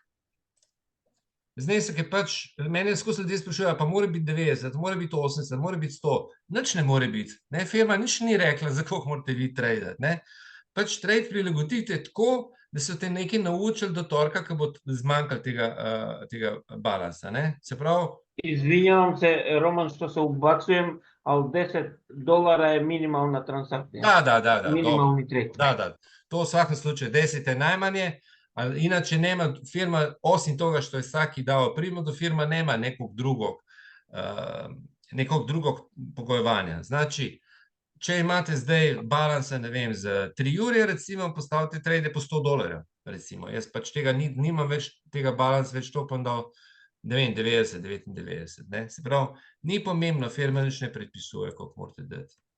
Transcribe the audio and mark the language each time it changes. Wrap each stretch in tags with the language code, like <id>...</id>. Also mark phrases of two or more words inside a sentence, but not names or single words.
<sl>je pač, mene skozi ljudje sprašujejo, pa mora biti 90, mora biti 80, mora biti 100, nič ne more biti, ne, firma nič ni rekla, za koliko morate vi tradati, ne, pač trade prilagodite tako, da so te nekaj naučili do torka, ko bo zmanjkalo tega balansa, ne, se pravi.</sl> <sr>Izvinjavam se, Roman, što se ubacujem, ali $10 je minimalna transakcija. Da, Minimalni trade. Da, to v svakom slučaju 10 je najmanje, inače nema firma, osim toga što je svaki dao prinudu, firma nema nekog drugog pogojevanja. Znači,</sr> <sl>če imate zdaj balansa, ne vem, za 3 ure, recimo, postavite trade po $100, recimo. Jaz pač tega nimam več, tega balansa več topam dal, ne vem, 90, 99, ne. Se pravi, ni pomembno, firma nič ne predpisuje, koliko morate dati.</sl>